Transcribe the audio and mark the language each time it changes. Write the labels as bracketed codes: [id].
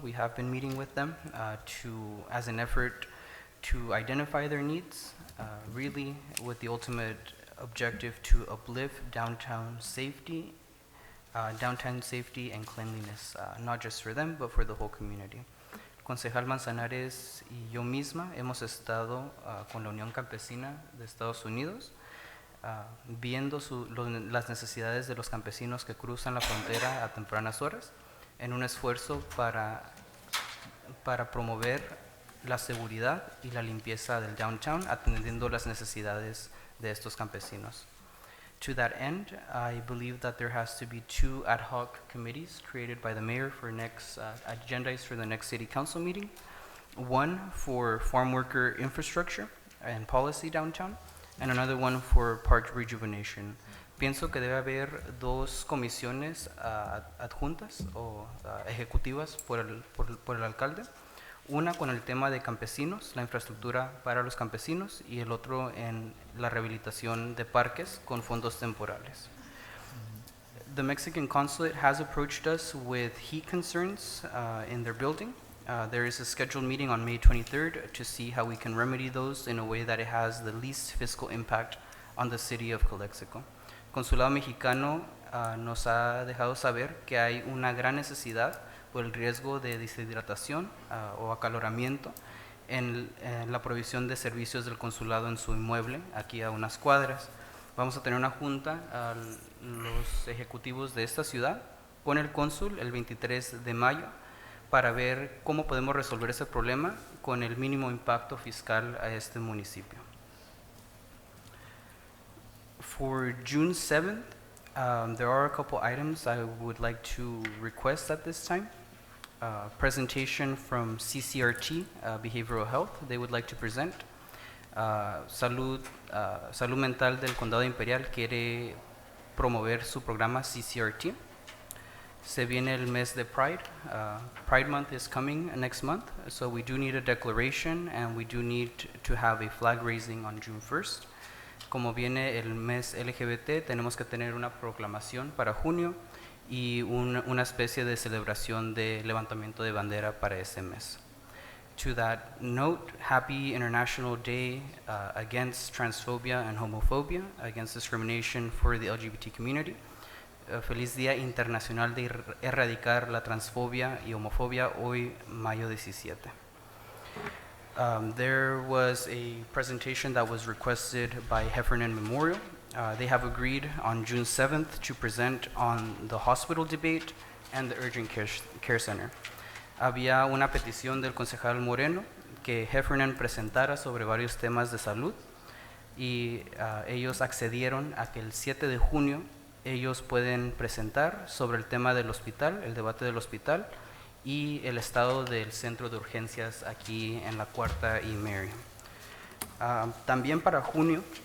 [en] We have been meeting with them as an effort to identify their needs, really with the ultimate objective to uplift downtown safety and cleanliness, not just for them, but for the whole community. [es] Concejal Manzanares y yo misma hemos estado con la Unión Campesina de Estados Unidos, viendo las necesidades de los campesinos que cruzan la frontera a tempranas horas, en un esfuerzo para promover la seguridad y la limpieza del downtown, atendiendo las necesidades de estos campesinos. [en] To that end, I believe that there has to be 2 ad hoc committees created by the mayor for next agendas for the next city council meeting. One for farm worker infrastructure and policy downtown, and another one for park rejuvenation. [es] Pienso que debe haber 2 comisiones adjuntas o ejecutivas por el alcalde. Una con el tema de campesinos, la infraestructura para los campesinos, y el otro en la rehabilitación de parques con fondos temporales. [en] The Mexican consulate has approached us with heat concerns in their building. There is a scheduled meeting on May 23rd to see how we can remedy those in a way that it has the least fiscal impact on the city of Calexico. [es] Consulado Mexicano nos ha dejado saber que hay una gran necesidad por el riesgo de deshidratación o acaloramiento en la provisión de servicios del consulado en su inmueble, aquí a unas cuadras. Vamos a tener una junta a los ejecutivos de esta ciudad con el cónsul el 23 de mayo para ver cómo podemos resolver ese problema con el mínimo impacto fiscal a este municipio. [en] For June 7th, there are a couple items I would like to request at this time. Presentation from CCRT, Behavioral Health, they would like to present. [es] Salud Mental del Condado Imperial quiere promover su programa CCRT. Se viene el mes de Pride. [en] Pride Month is coming next month, so we do need a declaration and we do need to have a flag raising on June 1st. [es] Como viene el mes LGBT, tenemos que tener una proclamación para junio y una especie de celebración de levantamiento de bandera para ese mes. [en] To that note, happy International Day against transphobia and homophobia, against discrimination for the LGBT community. [es] Feliz Día Internacional de Erradicar la Transfobia y Homofobia, hoy, mayo 17. [en] There was a presentation that was requested by Heffernan Memorial. They have agreed on June 7th to present on the hospital debate and the urgent care center. [es] Había una petición del concejal Moreno que Heffernan presentara sobre varios temas de salud y ellos accedieron a que el 7 de junio ellos pueden presentar sobre el tema del hospital, el debate del hospital y el estado del centro de urgencias aquí en la Cuarta y Mary. También para junio